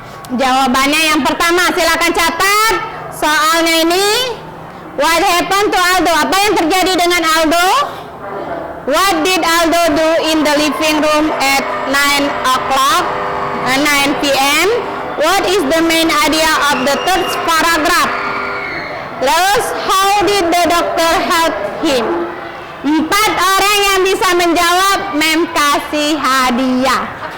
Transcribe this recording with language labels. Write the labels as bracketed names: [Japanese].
[Indonesian] Jawabannya yang pertama, silakan catat soalnya ini. [English] What happened to Aldo? [Indonesian] Apa yang terjadi dengan Aldo? [English] What did Aldo do in the living room at 9 o'clock, 9 p.m.? What is the main idea of the third paragraph? Terus, how did the doctor help him? [Indonesian] 4 orang yang bisa menjawab, Mem kasih hadiah.